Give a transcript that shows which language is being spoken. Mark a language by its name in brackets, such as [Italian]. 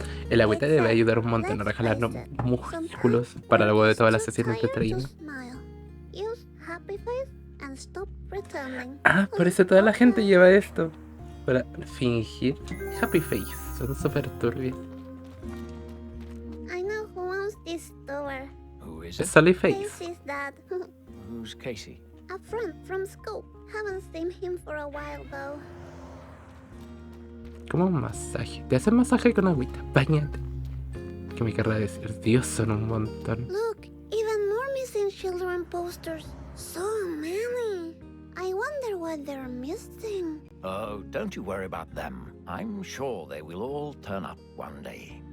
[Spanish] El agüita debe ayudar un montón a regalar músculos para luego de todas las sesiones de training. [English] Use happy face and stop pretending. [Spanish] Ah, por eso toda la gente lleva esto. Para fingir [English] happy face. [Spanish] Son súper turbios. [English] I know who owns this store. Who is [Spanish] Es [English] it? Sally Face. Casey's dad. Who's Casey? A friend from school. Haven't seen him for a while though. [Spanish] Como un masaje. Te hacen masaje con agüita. Bañate. ¿Qué me querrá decir? Dios, son un montón. [English] Look, even more missing children posters. So many. I wonder what they're missing. Oh, don't you worry about them. I'm sure they will all turn up one day.